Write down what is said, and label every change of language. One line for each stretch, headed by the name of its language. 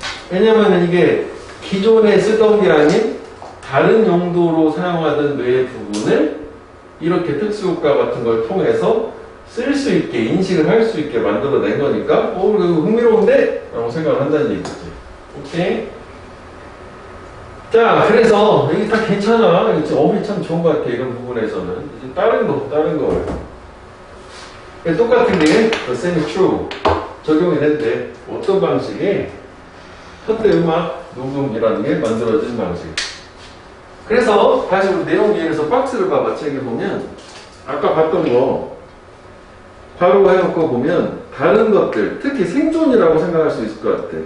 Korean: 왜냐면은 이게 기존에 쓰던 게 아닌 다른 용도로 사용하던 뇌의 부분을 이렇게 특수효과 같은 걸 통해서 쓸 수 있게, 인식을 할 수 있게 만들어낸 거니까, 이거 흥미로운데? 라고 생각을 한다는 얘기지. 오케이? 자, 그래서, 여기 다 괜찮아. 어휘 참 좋은 것 같아, 이런 부분에서는. 이제 다른 걸. 똑같은 게,
English: the same is true.
Korean: 적용이 된대. 어떤 방식이, 현대 음악 녹음이라는 게 만들어진 방식. 그래서, 다시 우리 내용 비해서 박스를 봐봐, 책에 보면, 아까 봤던 거, 바로 해놓고 보면 다른 것들, 특히 생존이라고 생각할 수 있을 것 같아.